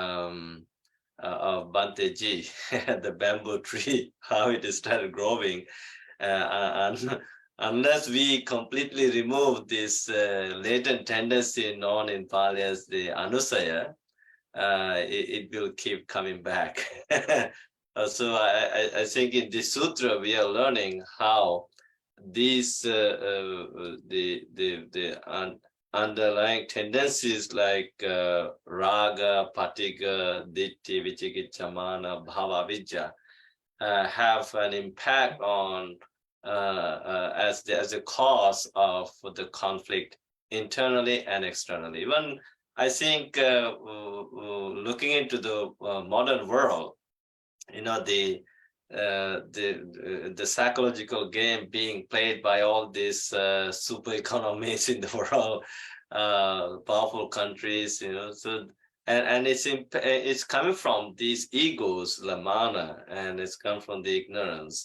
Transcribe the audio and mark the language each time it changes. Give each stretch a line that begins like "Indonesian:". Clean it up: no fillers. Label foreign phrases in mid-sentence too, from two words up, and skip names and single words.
English: of Bhante Ji, the bamboo tree, how it started growing, and unless we completely remove this latent tendency known in Pali as the anusaya, it will keep coming back. So I think in this sutra we are learning how these underlying tendencies like raga,
Pali: patiga, ditti, vicikicca, mana, bhava,
English: vidya have an impact on as a cause of the conflict internally and externally. Even I think looking into the modern world, the psychological game being played by all these super economies in the world, powerful countries, so and it's coming from these egos, lamana, and it's come from the ignorance.